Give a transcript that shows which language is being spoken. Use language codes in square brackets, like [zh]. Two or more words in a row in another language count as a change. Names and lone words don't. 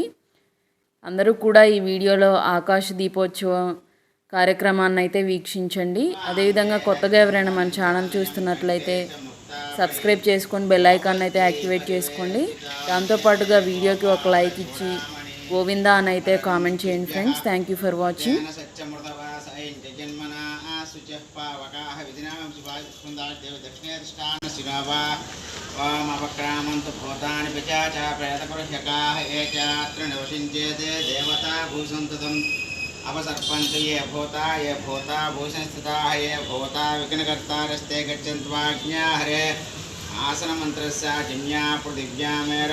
[te] అందరూ కూడా ఈ వీడియోలో ఆకాశ దీపోత్సవం కార్యక్రమాన్ని అయితే వీక్షించండి. అదేవిధంగా కొత్తగా ఎవరైనా మన ఛానల్ చూస్తున్నట్లయితే సబ్స్క్రైబ్ చేసుకొని [en] bell icon [te] అయితే యాక్టివేట్ చేసుకోండి. దాంతోపాటుగా వీడియోకి ఒక లైక్ ఇచ్చి గోవిందా అని అయితే కామెంట్ చేయండి ఫ్రెండ్స్. [en] Thank you for watching. [sa] अपसर्पंच ये भूता भूषणस्थिता ये भूता विघ्नकर्तारस्ते गच्छन्त्वाज्ञा हरे आसन मंत्रस्य जिम्या पृथिव्या मेर